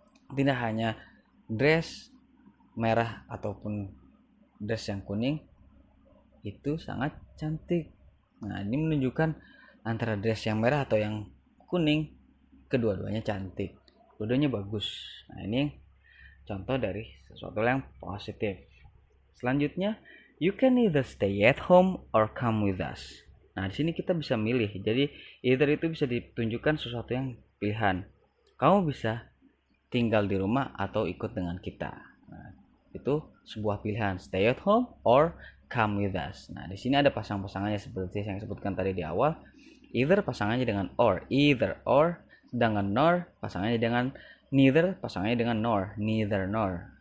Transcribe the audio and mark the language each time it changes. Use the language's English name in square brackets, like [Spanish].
[Indonesian] Tidak hanya dress merah ataupun dress yang kuning itu sangat cantik. Nah, ini menunjukkan antara dress yang merah atau yang kuning, kedua-duanya cantik, kedua-duanya bagus. Nah, ini contoh dari sesuatu yang positif. Selanjutnya, [English] you can either stay at home or come with us. [Indonesian] Nah, di sini kita bisa milih. Jadi either itu bisa ditunjukkan sesuatu yang pilihan. Kamu bisa tinggal di rumah atau ikut dengan kita. Nah, itu sebuah pilihan, [English] stay at home or come with us. [Indonesian] Nah, di sini ada pasang-pasangannya seperti yang sebutkan tadi di awal. Either pasangannya dengan or, either or, sedangkan nor pasangannya dengan neither, pasangannya dengan nor, neither nor.